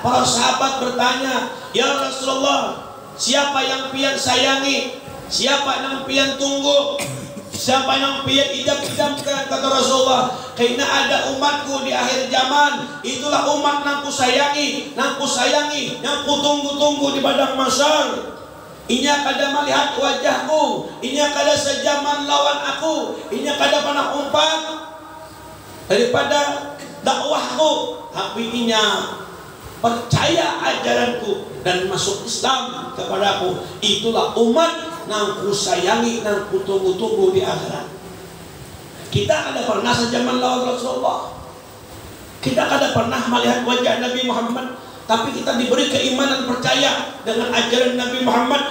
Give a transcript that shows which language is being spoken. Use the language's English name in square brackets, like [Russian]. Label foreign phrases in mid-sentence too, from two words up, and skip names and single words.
[Indonesian] Para sahabat bertanya, ya Rasulullah, siapa yang pian sayangi? Siapa yang pian tunggu? Siapa yang pian idam-idamkan? Kata Rasulullah, karena ada umatku di akhir zaman, itulah umat yang ku sayangi, yang ku tunggu-tunggu di padang mahsyar. [Banjar] Inya kada melihat wajahku, inya kada sejaman lawan aku, inya kada pernah umpat daripada dakwahku, tapi inya percaya ajaranku dan masuk Islam kepadaku. [Indonesian] Itulah umat yang ku sayangi, yang ku tunggu-tunggu di akhirat. [Banjar] Kita kada pernah sejaman lawan Rasulullah, kita kada pernah melihat wajah Nabi Muhammad, tapi kita diberi keimanan percaya dengan ajaran Nabi Muhammad.